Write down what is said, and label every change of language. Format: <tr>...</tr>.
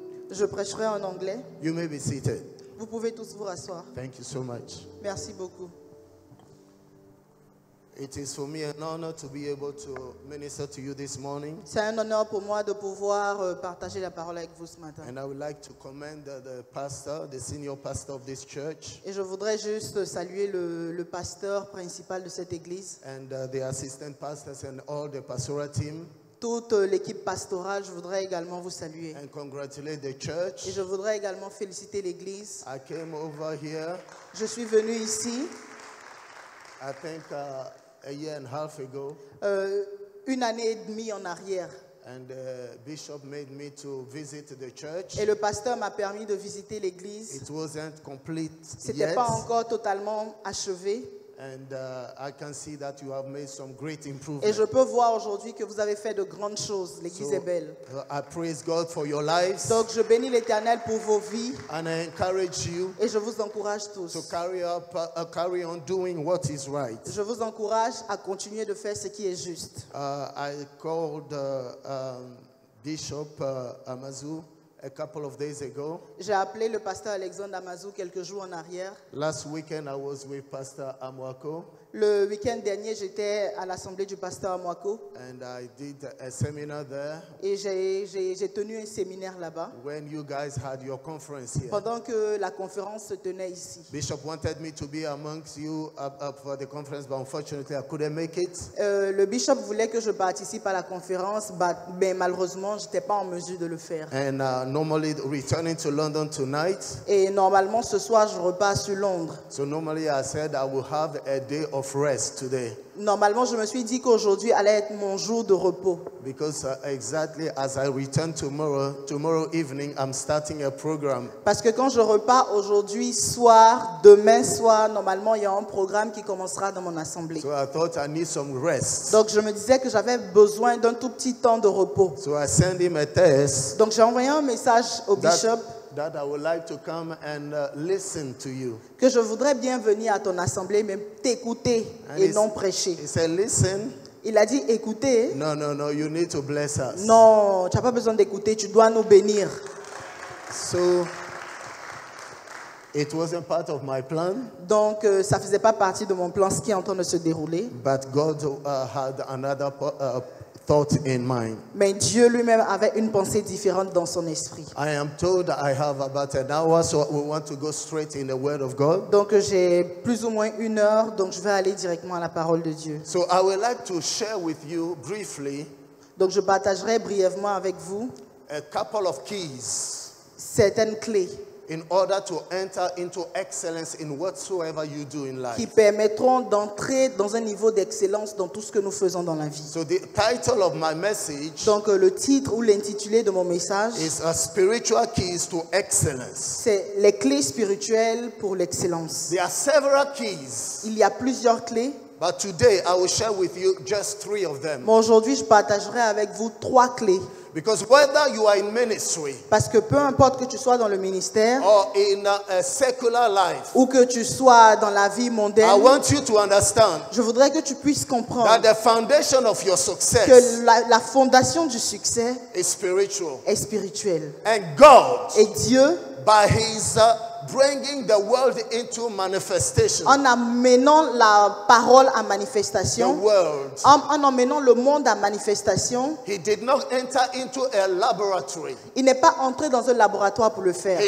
<fr>Je prêcherai en anglais.</fr> <en>You may be seated.</en> <fr>Vous pouvez tous vous rasseoir.</fr> <en>Thank you so much.</en> <fr>Merci beaucoup.</fr> <en>It is for me an honor to be able to minister to you this morning.</en> <fr>C'est un honneur pour moi de pouvoir partager la parole avec vous ce matin.</fr> <en>And I would like to commend the pastor, the senior pastor of this church,</en> <fr>Et je voudrais juste saluer le pasteur principal de cette église,</fr> <en>and the assistant pastors and all the pastoral team,</en> <fr>toute l'équipe pastorale. Je voudrais également vous saluer.</fr> <en>and congratulate the</en> <fr>Et</fr> <en>church.</en> <fr>je voudrais également féliciter l'église.</fr> <en>I came over here,</en> <fr>Je suis venue ici</fr> <en>I think a year and a half ago,</en> <fr>une année et demie en arrière.</fr> <en>and the bishop made me to visit the church.</en> <fr>Et le pasteur m'a permis de visiter l'église.</fr> <en>It wasn't complete</en> <fr>C'était</fr> <en>yet,</en> <fr>pas encore totalement achevé.</fr> <en>and I can see that you have made some great</en> <fr>Et</fr> <en>improvements.</en> <fr>je peux voir aujourd'hui que vous avez fait de grandes choses. L'église est belle.</fr> <en>I praise God for your lives,</en> <fr>Donc je bénis l'Éternel pour vos vies</fr> <en>and I encourage you</en> <fr>et je vous encourage tous.</fr> <en>to carry on doing what is right.</en> <fr>Je vous encourage à continuer de faire ce qui est juste.</fr> <en>I called Bishop Amazu a couple of days ago.</en> <fr>J'ai appelé le pasteur Alexandre Amazou quelques jours en arrière.</fr> <en>Last weekend I was with Pastor Amwako,</en> <fr>Le week-end dernier, j'étais à l'assemblée du pasteur Amwako</fr> <en>and I did a seminar there</en> <fr>et j'ai tenu un séminaire là-bas</fr> <en>when you guys had your conference here.</en> <fr>pendant que la conférence se tenait ici.</fr> <en>Bishop wanted me to be amongst you up for the conference, but unfortunately I couldn't make it.</en> <fr>Le bishop voulait que je participe à la conférence, mais malheureusement, je n'étais pas en mesure de le faire.</fr> <en>And normally returning to London tonight,</en> <fr>Et normalement, ce soir, je repars sur Londres.</fr> <en>so normally I said I will have a day of rest today,</en> <fr>Normalement, je me suis dit qu'aujourd'hui allait être mon jour de repos.</fr> <en>because exactly as I return tomorrow evening, I'm starting a program.</en> <fr>Parce que quand je repars aujourd'hui soir, demain soir, normalement, il y a un programme qui commencera dans mon assemblée.</fr> <en>So I thought I need some rest.</en> <fr>Donc, je me disais que j'avais besoin d'un tout petit temps de repos.</fr> <en>So I sent him a text</en> <fr>Donc, j'ai envoyé un message au bishop</fr> <en>that I would like to come and listen to you.</en> <fr>que je voudrais bien venir à ton assemblée, mais t'écouter et non prêcher.</fr> <en>He said, listen,</en> <fr>Il a dit, écoutez.</fr> <en>no, you need to bless us.</en> <fr>Non, tu n'as pas besoin d'écouter, tu dois nous bénir.</fr> <en>So it wasn't part of my plan,</en> <fr>Donc, ça ne faisait pas partie de mon plan, ce qui est en train de se dérouler.</fr> <en>but God had another thought in mind.</en> <fr>Mais Dieu lui-même avait une pensée différente dans son esprit.</fr> <en>I am told I have about an hour, so we want to go straight in the Word of God.</en> <fr>Donc, j'ai plus ou moins 1 heure, donc je vais aller directement à la parole de Dieu.</fr> <en>So I would like to share with you briefly</en> <fr>Donc, je partagerai brièvement avec vous</fr> <en>a couple of keys</en> <fr>certaines clés</fr> <en>in order to enter into excellence in whatsoever you do in</en> <fr>qui</fr> <en>life.</en> <fr>permettront d'entrer dans un niveau d'excellence dans tout ce que nous faisons dans la vie.</fr> <en>So the title of my message</en> <fr>Donc, le titre ou l'intitulé de mon message,</fr> <en>is Spiritual Keys to Excellence.</en> <fr>c'est les clés spirituelles pour l'excellence.</fr> <en>There are several keys,</en> <fr>Il y a plusieurs clés,</fr> <en>but today I will share with you just 3 of them.</en> <fr>mais aujourd'hui, je partagerai avec vous 3 clés.</fr> <en>Because whether you are in ministry</en> <fr>Parce que peu importe que tu sois dans le ministère</fr> <en>or in a secular life,</en> <fr>ou que tu sois dans la vie</fr> <en>I</en> <fr>mondaine,</fr> <en>want you to understand</en> <fr>je voudrais que tu puisses comprendre</fr> <en>that the foundation of your success</en> <fr>que la fondation du succès</fr> <en>is spiritual.</en> <fr>est spirituelle.</fr> <en>And God,</en> <fr>Et Dieu,</fr> <en>by His bringing the world into manifestation,</en> <fr>en amenant la parole à</fr> <en>the</en> <fr>manifestation,</fr> <en>world,</en> <fr>en emmenant le monde à manifestation,</fr> <en>He did not enter into a laboratory.</en> <fr>il n'est pas entré dans un laboratoire pour le faire.</fr>